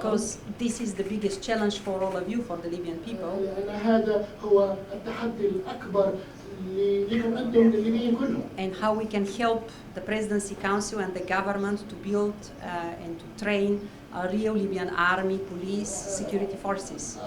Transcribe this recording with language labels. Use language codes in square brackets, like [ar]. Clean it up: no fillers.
[en] Because this is the biggest challenge for all of you, for the Libyan people. [ar] لأن هذا هو التحدي الأكبر لكم أنتم للليبيين كلهم. [en] And how we can help the Presidency Council and the government to build and to train a real Libyan army, police, security forces.